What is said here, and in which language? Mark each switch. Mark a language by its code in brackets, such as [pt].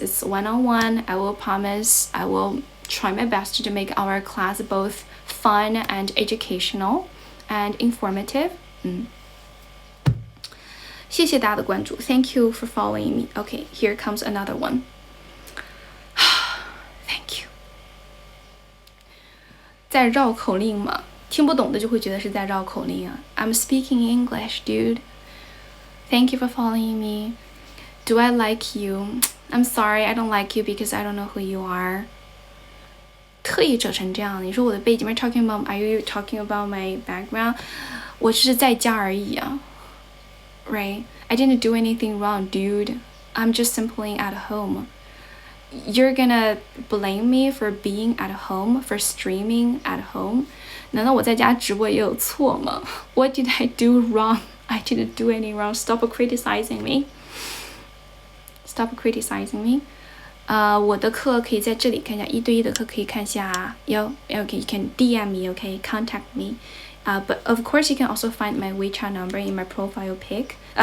[en] It's one-on-one. I will promise I will try my best to make our class both fun and educational and informative. [zh] 谢谢大家的关注 [en] Thank you for following me. Okay, here comes another one. Thank you. [zh] 在绕口令嘛，听不懂的就会觉得是在绕口令啊。 [en] I'm speaking English, dude. Thank you for following me. Do I like you? I'm sorry, I don't like you because I don't know who you are. [zh] 特意扯成这样，你说我的背景 [en] Are you talking about my background? [zh] 我只是在家而已啊。Right? [en] I didn't do anything wrong, dude. I'm just simply at home. You're gonna blame me for being at home, for streaming at home? [zh] 难道我在家直播也有错吗 [en] What did I do wrong? I didn't do any wrong. Stop criticizing me. Stop criticizing me. [zh] 我的课可以在这里看一下，1对1的课可以看一下。 [en] Okay, you can DM me, okay? Contact me. But of course, you can also find my WeChat number in my profile page.